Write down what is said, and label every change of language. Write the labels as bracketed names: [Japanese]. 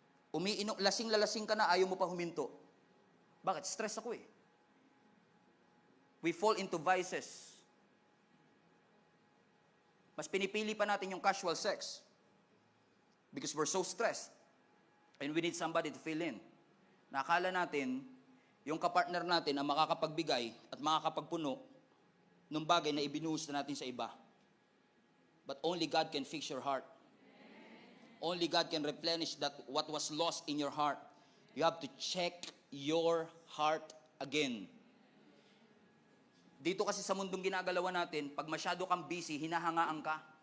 [Filipino] Umiinom, lasing-lalasing ka na, ayaw mo pa huminto. Bakit? Stress ako eh. [English] We fall into vices. [Filipino] Mas pinipili pa natin yung casual sex. [English] Because we're so stressed. And we need somebody to fill in. [Filipino] Nakala natin, yung kapartner natin ang makakapagbigay at makakapagpuno ng bagay na ibinuhos na natin sa iba. [English] But only God can fix your heart. Only God can replenish that what was lost in your heart. You have to check your heart again. [Filipino] Dito kasi sa mundong ginagalawan natin, pag masyado kang busy, hinahangaan ka.